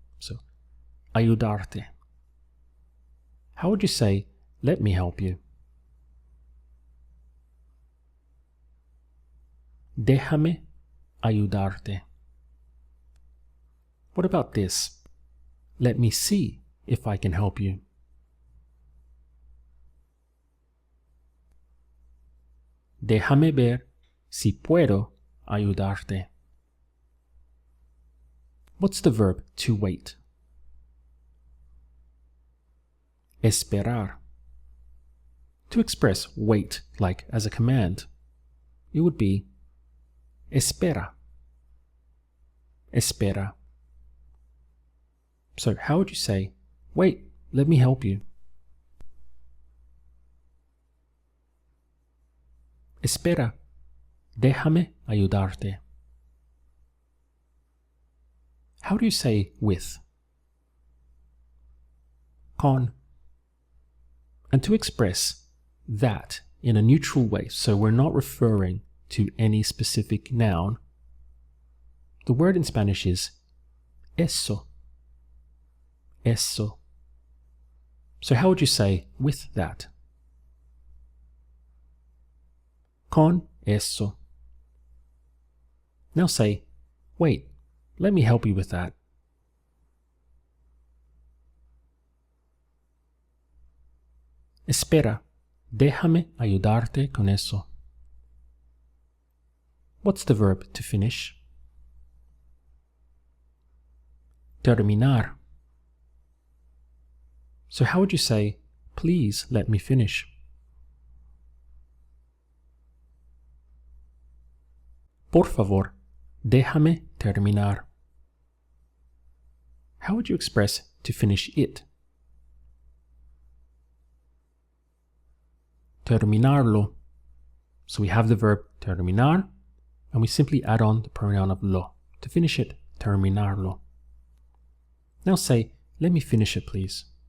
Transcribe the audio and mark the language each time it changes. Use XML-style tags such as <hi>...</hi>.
<en>So, ayudarte. How would you say, let me help you?</en> <es>Déjame ayudarte.</es> <en>What about this? Let me see if I can help you.</en> <es>Déjame ver si puedo ayudarte.</es> <en>What's the verb to wait?</en> <es>Esperar.</es> <en>To express wait like as a command, it would be espera. Espera. So how would you say, wait, let me help you?</en> <es>Espera, déjame ayudarte.</es> <en>How do you say with?</en> <es>Con.</es> <en>And to express that in a neutral way, so we're not referring to any specific noun, the word in Spanish is eso. Eso. So how would you say with that?</en> <es>Con eso.</es> <en>Now say, wait, let me help you with that.</en> <es>Espera, déjame ayudarte con eso.</es> <en>What's the verb to finish?</en> <es>Terminar.</es> <en>So how would you say, please let me finish?</en> <es>Por favor, déjame terminar.</es> <en>How would you express to finish it? Terminarlo. So we have the verb terminar, and we simply add on the pronoun of lo. To finish it, terminarlo. Now say, let me finish it, please.</en>